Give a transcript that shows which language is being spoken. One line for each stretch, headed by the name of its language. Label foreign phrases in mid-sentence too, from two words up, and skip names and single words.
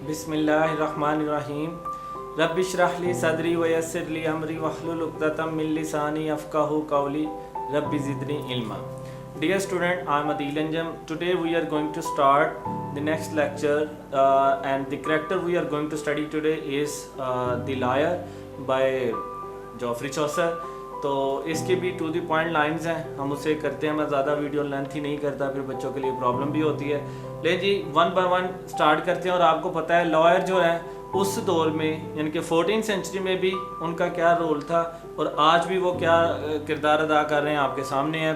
Arabic: بسم الله الرحمن الرحيم رب اشرح لي صدري ويسر لي أمري واحلل عقدة من لساني يفقهوا قولي رب زدني علما.
English: Dear student, I am Adil Anjam. Today we are going to start the next lecture and the character we are going to study today is The Liar by Geoffrey Chaucer.
Urdu: تو اس کے بھی
English: to the point lines
Urdu: ہیں، ہم اسے کرتے ہیں. میں زیادہ
English: video length
Urdu: ہی نہیں کرتا، پھر بچوں کے لیے پرابلم بھی ہوتی ہے. لے جی,
English: one by one start
Urdu: کرتے ہیں۔ اور آپ کو پتا ہے لائر جو ہے اس دور میں یعنی کہ
English: 14th century
Urdu: میں بھی ان کا کیا رول تھا اور آج بھی وہ کیا کردار ادا کر رہے ہیں آپ کے سامنے ہے.